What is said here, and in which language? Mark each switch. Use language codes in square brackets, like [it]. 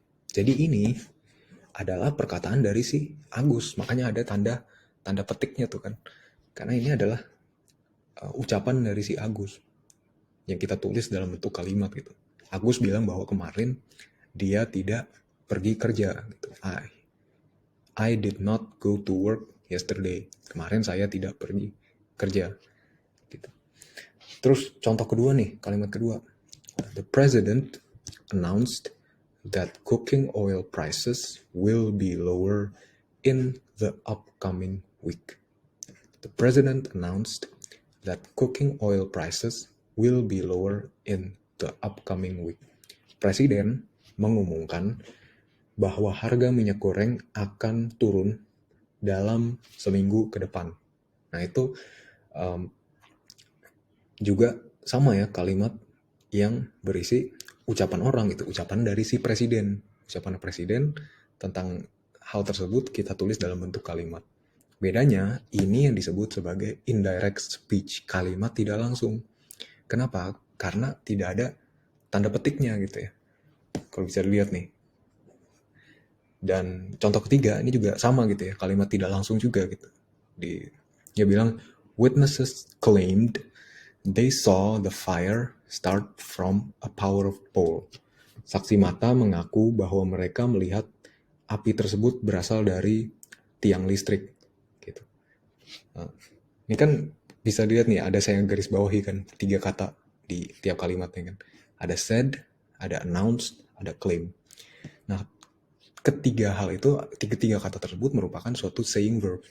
[id] Jadi ini adalah perkataan dari si Agus, makanya ada tanda petiknya tuh kan, karena ini adalah ucapan dari si Agus yang kita tulis dalam bentuk kalimat gitu. Agus bilang bahwa kemarin dia tidak pergi kerja gitu. [en] I did not go to work yesterday. [id] Kemarin saya tidak pergi kerja gitu. Terus contoh kedua nih, kalimat kedua. [en] The president announced that cooking oil prices will be lower in the upcoming week. The president announced that cooking oil prices will be lower in the upcoming week. [id] Presiden mengumumkan bahwa harga minyak goreng akan turun dalam seminggu ke depan. Nah, itu juga sama ya, kalimat yang berisi ucapan orang itu, ucapan dari si presiden. Ucapan presiden tentang hal tersebut kita tulis dalam bentuk kalimat. Bedanya, ini yang disebut sebagai indirect speech, kalimat tidak langsung. Kenapa? Karena tidak ada tanda petiknya gitu ya. Kalau bisa dilihat nih. Dan contoh ketiga, ini juga sama gitu ya, kalimat tidak langsung juga gitu. Dia bilang, [en] witnesses claimed they saw the fire start from a power pole. [id] Saksi mata mengaku bahwa mereka melihat api tersebut berasal dari tiang listrik. Gitu. Nah, ini kan bisa dilihat nih, ada saya garis bawahi kan 3 kata di tiap kalimatnya kan. Ada said, ada announced, ada claim. Nah, ketiga kata tersebut merupakan suatu saying verb.